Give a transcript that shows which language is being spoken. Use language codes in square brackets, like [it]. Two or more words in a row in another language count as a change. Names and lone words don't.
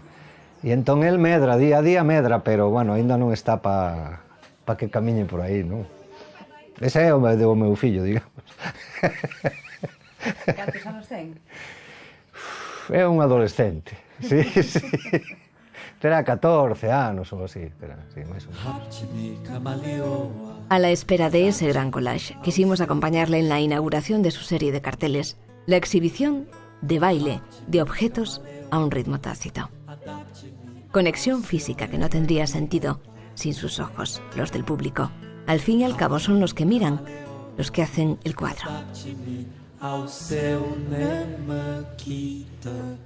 [gl] E entón el medra, día a día medra, pero, bueno, aínda non está pa que camiñe por aí, non? Ese é o meu fillo, digamos. Cantos anos ten? É un adolescente, sí. Terá 14 anos ou así, sí, máis ou menos. [es] A la espera de ese gran collage, quisimos acompañarle en la inauguración de su serie de carteles, la exhibición de baile de objetos a un ritmo tácito. Conexión física que no tendría sentido sin sus ojos, los del público. Al fin y al cabo son los que miran, los que hacen el cuadro.